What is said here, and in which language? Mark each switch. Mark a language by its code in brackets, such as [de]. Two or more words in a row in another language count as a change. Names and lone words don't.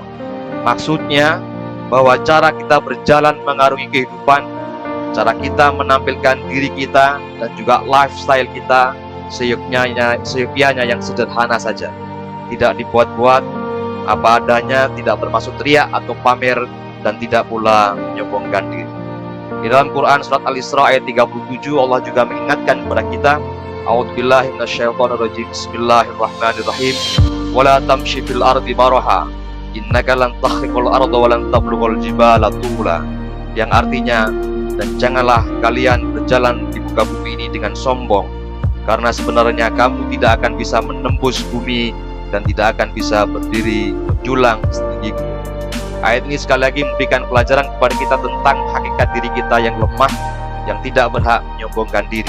[id] Maksudnya bahwa cara kita berjalan mengarungi kehidupan, cara kita menampilkan diri kita dan juga lifestyle kita seyogyanya yang sederhana saja, tidak dibuat-buat, apa adanya, tidak bermaksud riak atau pamer, dan tidak pula menyombongkan diri. Di dalam Quran surat Al-Isra ayat 37 Allah juga mengingatkan kepada kita, [ar] أعوذ بالله من الشيطان الرجيم بسم الله الرحمن الرحيم, ولا تمش في الأرض مرحا إنك لن تخرق الأرض ولن تبلغ الجبال طولا, [id] yang artinya, dan janganlah kalian berjalan di muka bumi ini dengan sombong, karena sebenarnya kamu tidak akan bisa menembus bumi dan tidak akan bisa berdiri menjulang setinggi gunung. Ayat ini sekali lagi memberikan pelajaran kepada kita tentang hakikat diri kita yang lemah, yang tidak berhak menyombongkan diri.